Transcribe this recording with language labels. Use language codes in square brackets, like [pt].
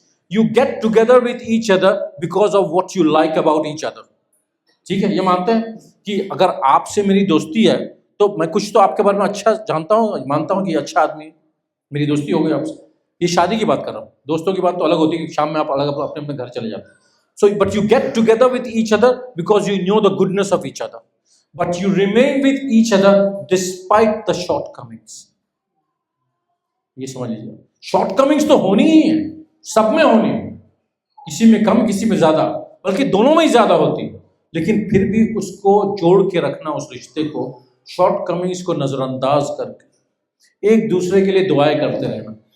[en] You get together with each other because of what you like about each other. [ur] ٹھیک ہے, یہ مانتے ہیں کہ اگر آپ سے میری دوستی ہے تو میں کچھ تو آپ کے بارے میں اچھا جانتا ہوں, مانتا ہوں کہ اچھا آدمی, میری دوستی ہو گئی آپ سے. یہ شادی کی بات کر رہا ہوں, دوستوں کی بات تو الگ ہوتی ہے, شام میں آپ الگ اپنے اپنے گھر چلے جاتے ہیں. [en] So, but you get together with each other because you know the goodness of each other. But you remain with each other despite the shortcomings. [ur] یہ سمجھ لیجیے, شارٹ کمنگس تو ہونی ہی ہے, سب میں ہونی ہے, کسی میں کم کسی میں زیادہ, بلکہ دونوں میں ہی زیادہ ہوتی ہے. لیکن پھر بھی اس کو جوڑ کے رکھنا, اس رشتے کو, شارٹ کمنگس کو نظر انداز کر کے ایک دوسرے کے لیے دعائیں کرتے رہنا.